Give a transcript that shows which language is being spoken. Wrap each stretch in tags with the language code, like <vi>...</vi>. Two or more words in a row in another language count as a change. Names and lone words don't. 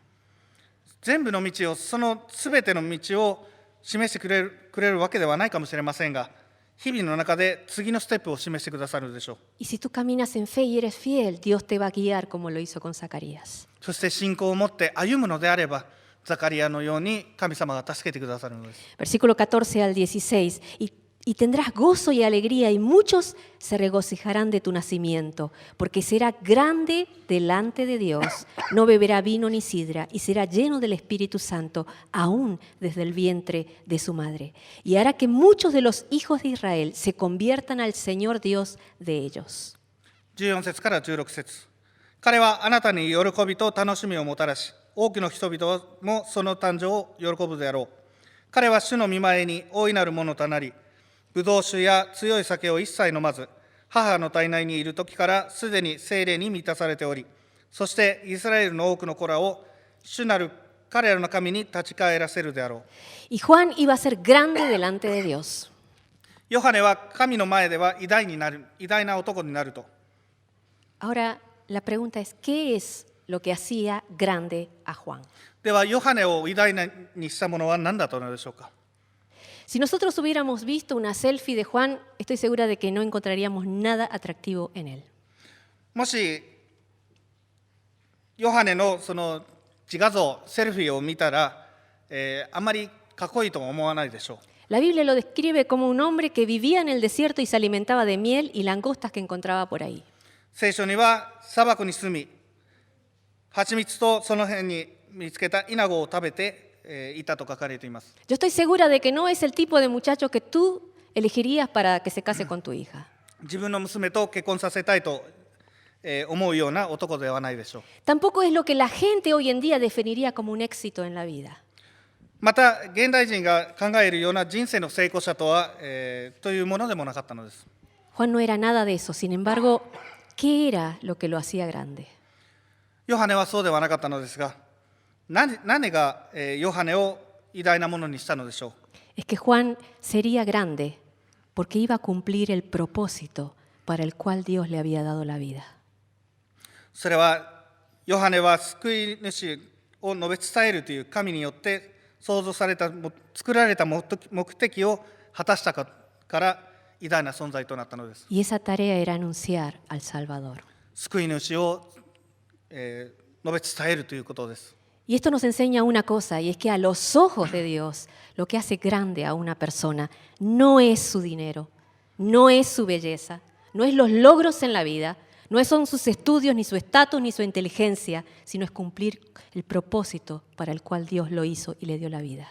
<ja>全部の道を、そのすべての道を示してくれるわけではないかもしれませんが、日々の中で次のステップを示してくださるでしょう。</ja> <es>Y si tú caminas en fe y eres fiel, Dios te va a guiar como lo hizo con Zacarías.</es> <ja>そして信仰を持って歩むのであれば、ザカリアのように神様が助けてくださるのです。</ja> <es>Versículo 14 al 16. Y tendrás gozo y alegría, y muchos se regocijarán de tu nacimiento, porque será grande delante de Dios, no beberá vino ni sidra, y será lleno del Espíritu Santo, aún desde el vientre de su madre. Y hará que muchos de los hijos de Israel se conviertan al Señor Dios de ellos.</es> <ja>14 節から16節。彼はあなたに喜びと楽しみをもたらし、多くの人々もその誕生を喜ぶであろう。彼は主の御前に大いなるものとなり、ブドウ酒や強い酒を一切飲まず、母の体内にいる時からすでに聖霊に満たされており、そしてイスラエルの多くの子らを主なる彼らの神に立ち返らせるであろう。</ja> <es>Y Juan iba a ser grande delante de Dios.</es> <ja>ヨハネは神の前では偉大な男になると。</ja> <es>Ahora, la pregunta es, ¿qué es lo que hacía grande a Juan?</es> <ja>では、ヨハネを偉大にしたものは何だったのでしょうか。</ja> <es>Si nosotros hubiéramos visto una selfie de Juan, estoy segura de que no encontraríamos nada atractivo en él.</es> <ja>もし、ヨハネのその自画像、セルフィーを見たら、あまりかっこいいとは思わないでしょう。</ja> <es>La Biblia lo describe como un hombre que vivía en el desierto y se alimentaba de miel y langostas que encontraba por ahí.</es> <ja>聖書には砂漠に住み、蜂蜜とその辺に見つけたイナゴを食べて、いたと書かれています。</ja> <es>Yo estoy segura de que no es el tipo de muchacho que tú elegirías para que se case con tu hija.</es> <ja>自分の娘と結婚させたいと、思うような男ではないでしょう。</ja> <es>Tampoco es lo que la gente hoy en día definiría como un éxito en la vida.</es> <ja>また、現代人が考えるような人生の成功者とは、というものでもなかったのです。</ja> <es>Juan no era nada de eso. Sin embargo, ¿qué era lo que lo hacía grande?</es> <ja>ヨハネはそうではなかったのですが、何が、ヨハネを偉大なものにしたのでしょう。</ja> <es>Es que Juan sería grande porque iba a cumplir el propósito para el cual Dios le había dado la vida.</es> <ja>それは、ヨハネは救い主を述べ伝えるという神によって創造された、作られた目的を果たしたから偉大な存在となったのです。</ja> <es>Y esa tarea era anunciar al Salvador.</es> <ja>救い主を、述べ伝えるということです。</ja> <es>Y esto nos enseña una cosa, y es que a los ojos de Dios, lo que hace grande a una persona no es su dinero, no es su belleza, no es los logros en la vida, no son sus estudios, ni su estatus, ni su inteligencia, sino es cumplir el propósito para el cual Dios lo hizo y le dio la vida.</es>